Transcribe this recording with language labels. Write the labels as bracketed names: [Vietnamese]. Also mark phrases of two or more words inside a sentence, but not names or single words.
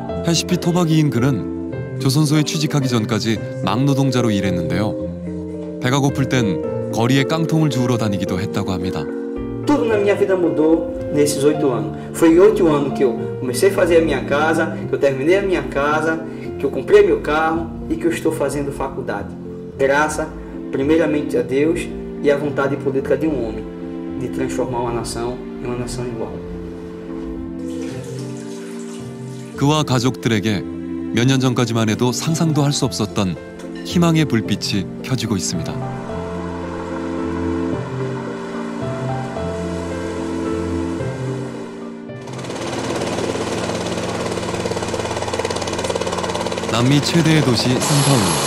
[Korean] 80피 토박이인 그는 조선소에 취직하기 전까지 막노동자로 일했는데요. 배가 고플 땐 거리에 깡통을 주우러 다니기도 했다고 합니다. [Portuguese] Tudo na minha vida mudou nesses 8 anos. Foi 8 anos que eu comecei a fazer a minha casa, que eu terminei a minha casa, que eu comprei meu carro e que eu estou fazendo faculdade. Graças, primeiramente a Deus e à vontade política de um homem, de transformar uma nação em uma nação igual. [Korean] 그와 가족들에게 몇 년 전까지만 해도 상상도 할 수 없었던 희망의 불빛이 켜지고 있습니다. 남미 최대의 도시 상파울루.